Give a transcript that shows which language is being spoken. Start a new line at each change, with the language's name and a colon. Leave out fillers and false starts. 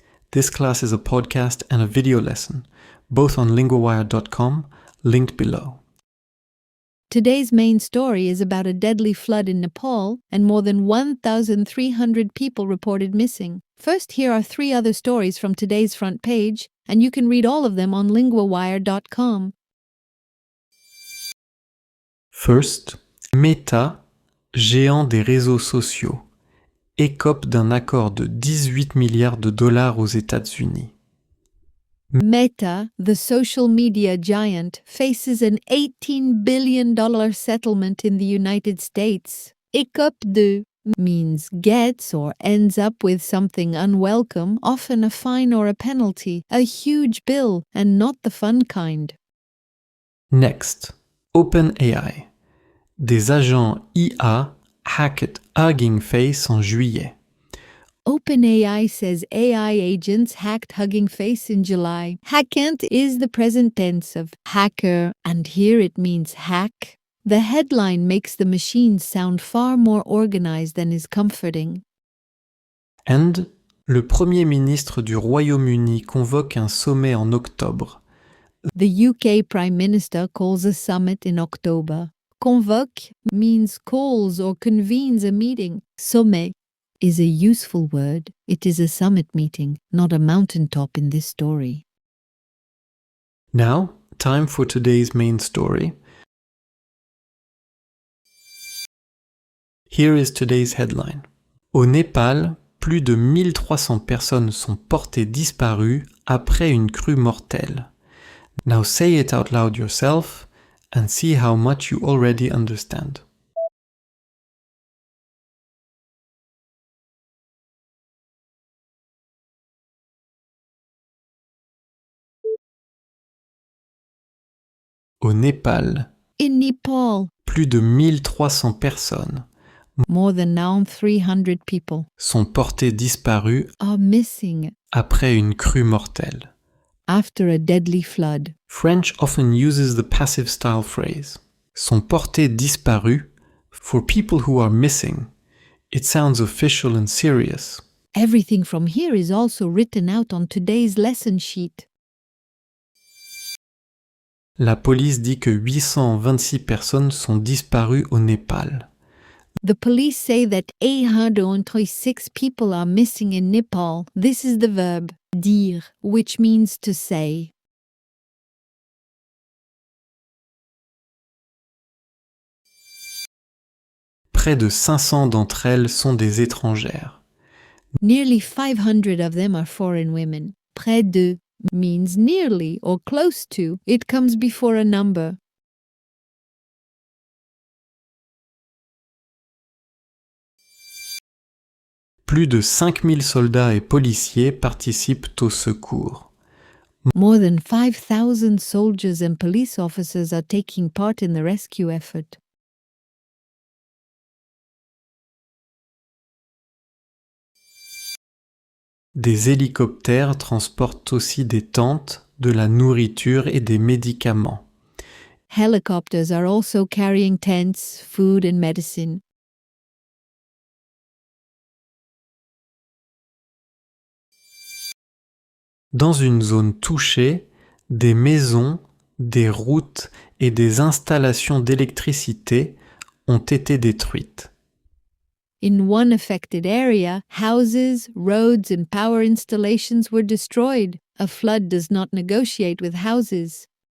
English: This class is a podcast and a video lesson, both on linguawire.com, linked below. Today's main story is about a deadly flood in Nepal, and more than 1,300 people reported missing. First, here are 3 other stories from today's front page, and you can read all of them on linguawire.com.
French: First, Meta, géant des réseaux sociaux, écope d'un accord de 18 milliards de dollars aux États-Unis.
English: Meta, the social media giant, faces an $18 billion settlement in the United States. Écope de means gets or ends up with something unwelcome, often a fine or a penalty, a huge bill, and not the fun kind. Next, OpenAI.
French: Des agents IA
English: hacked
French: Hugging Face en juillet.
English: OpenAI says AI agents hacked Hugging Face in July. Hackent is the present tense of hacker, and here it means hack. The headline makes the machine sound far more organized than is comforting.
French: And le Premier ministre du Royaume-Uni convoque un sommet en octobre.
English: The UK Prime Minister calls a summit in October. Convoque means calls or convenes a meeting. Sommet is a useful word. It is a summit meeting, not a mountaintop in this story. Now, time for today's main story. Here is today's headline.
French: Au Népal, plus de 1300 personnes sont portées disparues après une crue mortelle.
English: Now say it out loud yourself and see how much you already understand.
French: Au Népal,
English: In Nepal,
French: plus de 1300 personnes
English: more than now 300 people
French: sont portées disparues
English: are missing
French: après une crue mortelle.
English: after a deadly flood. French often uses the passive style phrase,
French: sont portées disparues,
English: for people who are missing. It sounds official and serious. Everything from here is also written out on today's lesson sheet.
French: La police dit que 826 personnes sont disparues au Népal.
English: The police say that 826 people are missing in Nepal. This is the verb dire, which means to say.
French: Près de 500 d'entre elles sont des étrangères.
English: Nearly 500 of them are foreign women. Près de means nearly or close to. It comes before a number.
French: Plus de 5000 soldats et policiers participent au secours.
English: More than 5,000 soldiers and police officers are taking part in the rescue effort.
French: Des hélicoptères transportent aussi des tentes, de la nourriture et des médicaments.
English: Helicopters are also carrying tents, food, and medicine.
French: Dans une zone touchée, des maisons, des routes et des installations d'électricité ont été détruites.
English: In one affected area, houses, roads, and power installations were destroyed. A flood does not negotiate with houses.